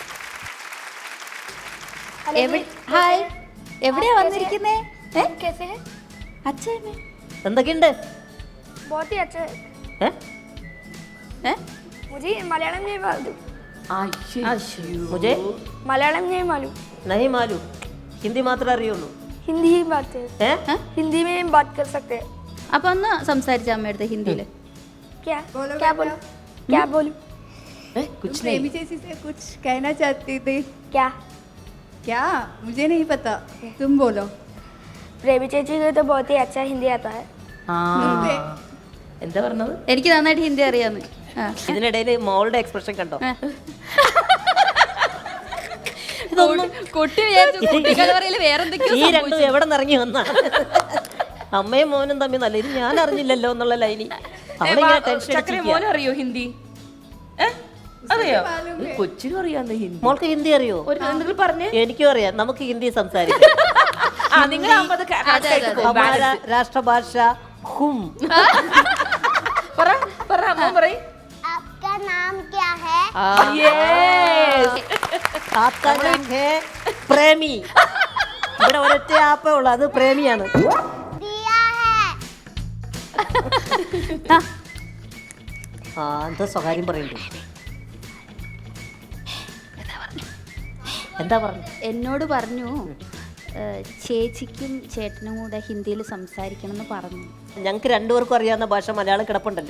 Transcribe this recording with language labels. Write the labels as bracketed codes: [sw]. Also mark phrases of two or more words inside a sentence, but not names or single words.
[ml] ഹായ്, എവിടെയാ വന്നിരിക്കുന്നേ? അച്ഛൻ എന്തൊക്കെയുണ്ട്? മലയാളം മലയാളം [hi] नहीं मालूम, हिंदी [ml] മാത്രമേ അറിയുള്ളൂ. [hi] हिंदी ही बात है, हिंदी में बात कर सकते हैं. [ml] അപ്പൊ ഒന്ന് സംസാരിച്ച അമ്മയുടെ ഹിന്ദിയില്. [hi] क्या क्या बोलूं, क्या बोलूं? कुछ प्रेमी जैसी से कुछ कहना चाहती थी. क्या क्या मुझे नहीं पता, तुम बोलो. प्रेमी ചേച്ചി को तो बहुत ही अच्छा हिंदी आता है. [ml] എന്താ പറഞ്ഞത്? എനിക്ക് നന്നായിട്ട് ഹിന്ദി അറിയാന്ന്. ഇതിനിടയിൽ മോളുടെ എക്സ്പ്രഷൻ കണ്ടോ? കുട്ടി കുട്ടികളെ വേറെന്തൊക്കെയോ ഈ രണ്ടും എവിടെ നിറങ്ങി വന്നാ? അമ്മയും മോനും തമ്മിൽ നല്ല ഇത് ഞാൻ അറിഞ്ഞില്ലല്ലോ എന്നുള്ള ലൈനി അവളിങ്ങനെ ടെൻഷൻ. മോനും അറിയോ ഹിന്ദി? അറിയോ? കൊച്ചിനും അറിയാന്ന് ഹിന്ദി. മോൾക്ക് ഹിന്ദി അറിയോ? എന്തെങ്കിലും പറഞ്ഞേ. എനിക്കും അറിയാം. നമുക്ക് ഹിന്ദി സംസാരിക്കാം. രാഷ്ട്രഭാഷ ഹും. [hi] आपका नाम क्या है? आपका नाम है പ്രേമി. [ml] ഇവിടെ ഒരൊറ്റ ആപ്പേ ഉള്ളൂ, അത് പ്രേമിയാണ്. [hi] दिया है. [ml] എന്താ സ്വകാര്യം പറയണ്ടേ? എന്താ പറഞ്ഞു? എന്നോട് പറഞ്ഞു ചേച്ചിക്കും ചേട്ടനും കൂടെ ഹിന്ദിയിൽ സംസാരിക്കണം എന്ന് പറഞ്ഞു. ഞങ്ങൾക്ക് രണ്ടുപേർക്കും അറിയാവുന്ന ഭാഷ മലയാളം കിടപ്പുണ്ടല്ലോ.